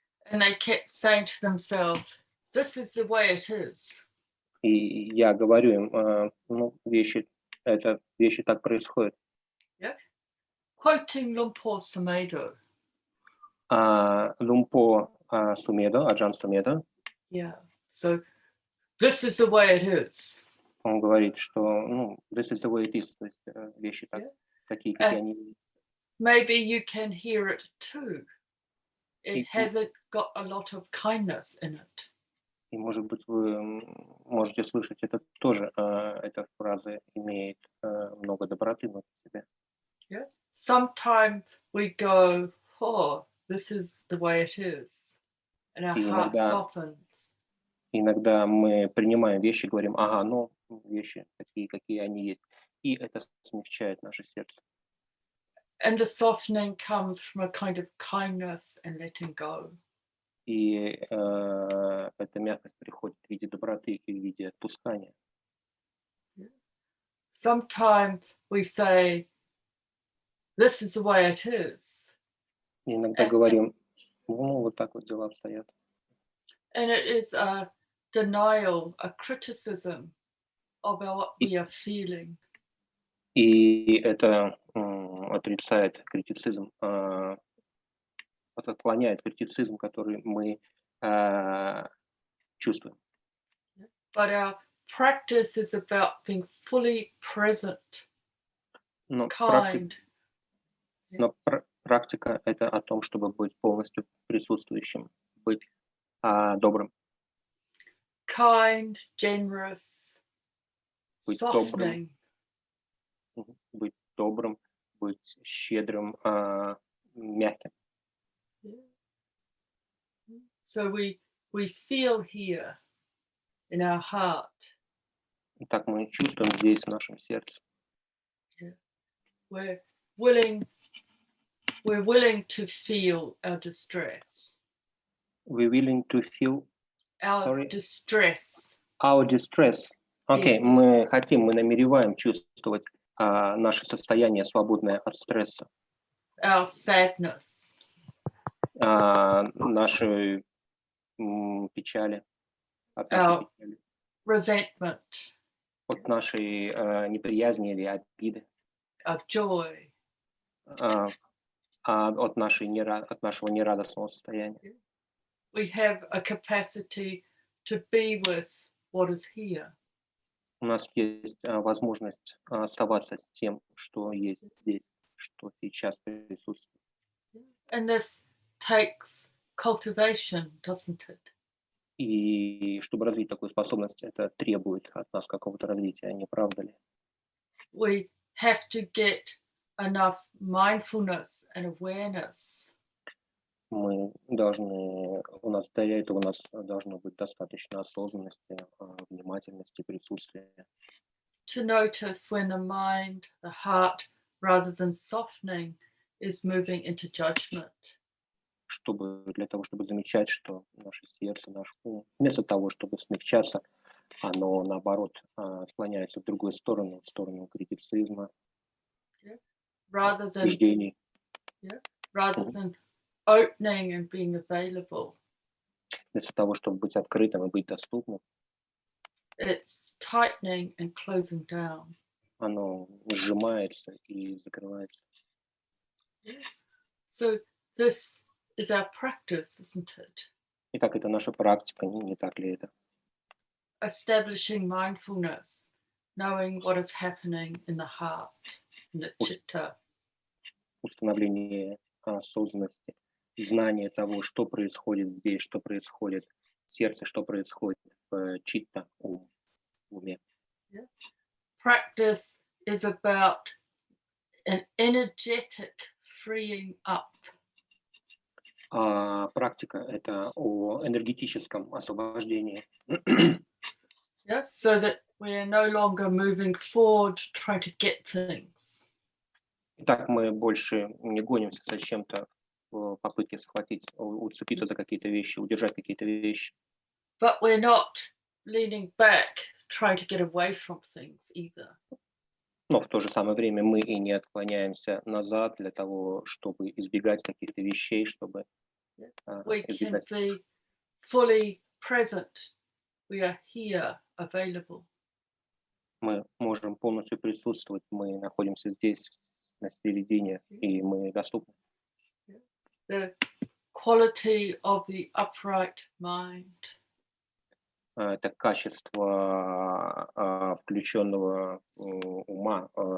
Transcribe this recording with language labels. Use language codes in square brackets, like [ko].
[en] And they kept saying to themselves, this is the way it is. [ru] И я говорю им, вещи так происходят. [en] Yeah. Quoting Lumpur Sumedho. [ru] Lumpur Sumedho, Аджан Sumedho. [en] Yeah. So this is the way it is. [ru] Он говорит, что [en] this is the way it is, [ru] то есть вещи такие, какие они есть. [en] Maybe you can hear it too. It hasn't got a lot of kindness in it. [ru] И, может быть, вы можете слышать это тоже. Эта фраза имеет много доброты внутри себя. [en] Yeah. Sometimes we go, oh, this is the way it is. And our heart softens. [ru] Иногда мы принимаем вещи, говорим, вещи такие, какие они есть. И это смягчает наше сердце. [en] And the softening comes from a kind of kindness and letting go. [ru] И эта мягкость приходит в виде доброты и в виде отпускания. [en] Sometimes we say, this is the way it is. [ru] Иногда говорим, вот так вот дела обстоят. [en] And it is a denial, a criticism of what we are feeling. [ru] И это отрицает критицизм, отклоняет критицизм, который мы чувствуем. [en] But our practice is about being fully present, kind. [ru] Но практика — это о том, чтобы быть полностью присутствующим, быть добрым. [en] Kind, generous, [ru] быть [en] softening. [ru] Быть добрым, быть щедрым, мягким. [en] So we feel here in our heart. [ru] И так мы чувствуем здесь, в нашем сердце. [en] We're willing to feel our distress. We're willing to feel our distress. Our distress. Окей, Yes. [ru] мы намереваем чувствовать наше состояние, свободное от стресса. [en] Our sadness. [ru] Наши печали. От нашей печали. [en] Resentment. [ru] От нашей неприязни или обиды. [en] Our joy. [ru] От нашего нерадостного состояния. [en] We have a capacity to be with what is here. [ru] У нас есть возможность оставаться с тем, что есть здесь, что сейчас присутствует. [en] And this takes cultivation, doesn't it? [ru] И чтобы развить такую способность, это требует от нас какого-то развития, не правда ли? [en] We have to get enough mindfulness and awareness. [ru] Для этого у нас должно быть достаточно осознанности, внимательности, присутствия. [en] To notice when the mind, the heart, rather than softening, is moving into judgment. [ru] Для того, чтобы замечать, что наше сердце, наш ум, вместо того, чтобы смягчаться, оно, наоборот, склоняется в другую сторону, в сторону критицизма, убеждений. [en] Rather than opening and being available. [ru] Вместо того, чтобы быть открытым и быть доступным, [en] it's tightening and closing down. [ru] Оно сжимается и закрывается. [en] So this is our practice, isn't it? [ru] Итак, это наша практика, не так ли это? [en] Establishing mindfulness knowing what is happening in the heart, in the chitta. [ru] Установление осознанности, знание того, что происходит здесь, что происходит в сердце, что происходит в читта, в уме. [en] Yeah. Practice is about an energetic freeing up. [ru] Практика — это о энергетическом освобождении. [en] Yeah, so that we are no longer moving forward trying to get things. [ru] Итак, мы больше не гонимся за чем-то в попытке схватить, уцепиться за какие-то вещи, удержать какие-то вещи. [en] But we're not leaning back trying to get away from things either. [ru] Но в то же самое время мы и не отклоняемся назад для того, чтобы избегать каких-то вещей, чтобы [en] We can [ru] избегать. [en] be fully present. We are here, available. [ru] Мы можем полностью присутствовать, мы находимся здесь, на середине, и мы доступны. [en] The quality of the upright mind. [ru] Это качество включенного ума,